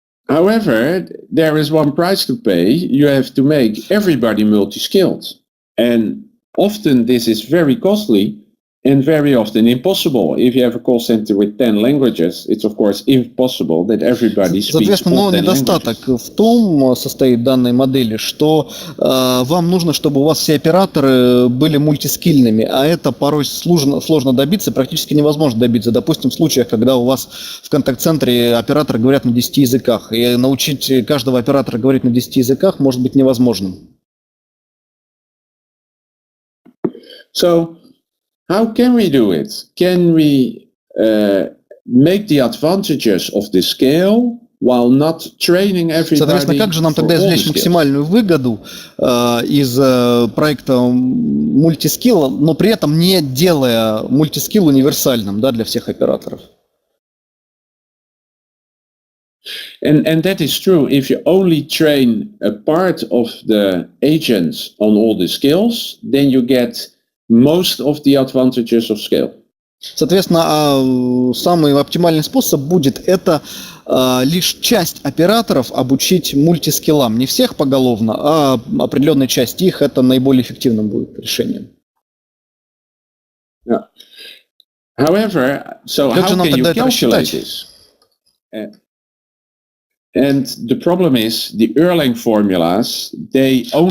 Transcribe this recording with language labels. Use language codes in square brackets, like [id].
[en] However, there is one price to pay. You have to make everybody multi-skilled. And often this is very costly and very often impossible. If you have a call center with 10 languages, it's of course impossible that everybody speaks all 10 languages. [ru] Соответственно, недостаток в том состоит данной модели, что вам нужно, чтобы у вас все операторы были мультискильными, а это порой сложно добиться, практически невозможно добиться. Допустим, в случаях, когда у вас в контакт-центре операторы говорят на 10 языках, и научить каждого оператора говорить на 10 языках может быть невозможным. [en] So, how can we do it? Can we make the advantages of the scale while not training everybody? [ru] Соответственно, как же нам тогда извлечь максимальную выгоду из проекта мультискилла, но при этом не делая мультискилл универсальным, да, для всех операторов? [en] And that is true. If you only train a part of the agents on all the skills, then you get most of the advantages of scale. [ru] Соответственно, самый оптимальный способ будет это лишь часть операторов обучить мультискиллам. Не всех поголовно, а определенной части их. Это наиболее эффективным будет решением. [en] Yeah. However, so how can you calculate this? And the problem is the Erlang formulas, they only